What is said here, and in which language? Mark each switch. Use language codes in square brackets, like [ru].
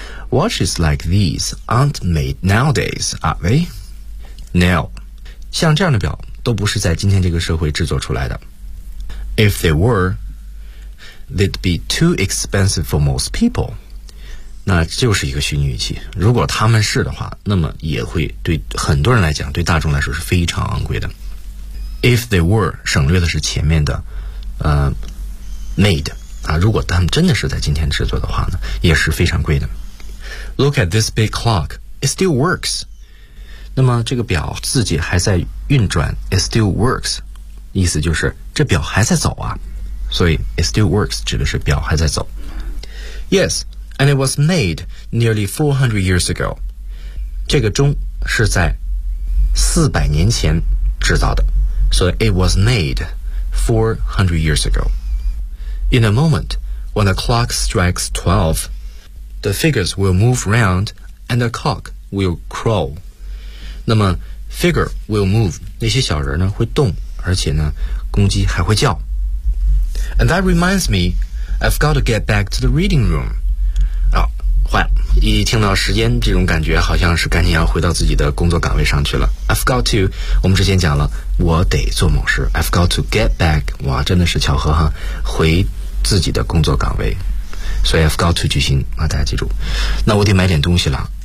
[en] Watches like these aren't made nowadays, are they? No. [zh] 像这样的表都不是在今天这个社会制作出来的。 [en] If they wereThey'd be too expensive for most people. [zh] 那就是一个虚拟语气。如果他们是的话，那么也会对很多人来讲，对大众来说是非常昂贵的。 [en] If they were [zh] 省略的是前面的made 啊，如果他们真的是在今天制作的话呢，也是非常贵的。 [en] Look at this big clock. It still works. [zh] 那么这个表自己还在运转。 [en] It still works. [zh] 意思就是这表还在走啊。所以 [en] it still works [zh] 指的是表还在走。 [en] Yes, and it was made nearly 400 years ago. [zh] 这个钟是在400年前制造的，所以 [en] it was made 400 years ago. In a moment, when the clock strikes 12, the figures will move round and the cock will crow. [zh] 那么 [en] figure will move, [zh] 那些小人呢会动，而且呢公鸡还会叫。 [en] And that reminds me, I've got to get back to the reading room. [zh] 哦，坏了，一听到时间这种感觉好像是赶紧要回到自己的工作岗位上去了。 [en] I've got to, [zh] 我们之前讲了，我得做某事。 [en] I've got to get back, [zh] 哇，真的是巧合哈，回自己的工作岗位。所以 [en] I've got to [zh] 句型，啊，大家记住。那我得买点东西了。